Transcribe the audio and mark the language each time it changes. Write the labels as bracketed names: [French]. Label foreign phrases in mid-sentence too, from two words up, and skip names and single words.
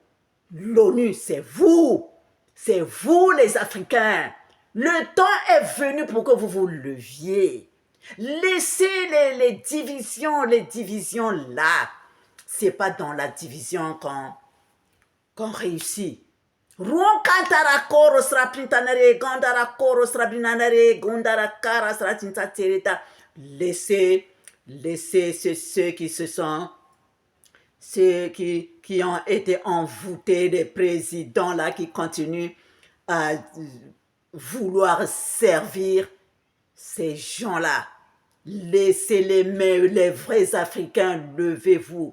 [French] L'ONU, c'est vous. C'est vous les Africains. Le temps est venu pour que vous vous leviez. Laissez les divisions là. C'est pas dans la division qu'on réussit. Ruon kantara koro sra printanare, gandara koro sra binanare, gondara kara sra tintatereta. Laissez ceux qui se sont, ceux qui ont été envoûtés des présidents là, qui continuent à vouloir servir ces gens-là. Laissez les vrais Africains, levez-vous.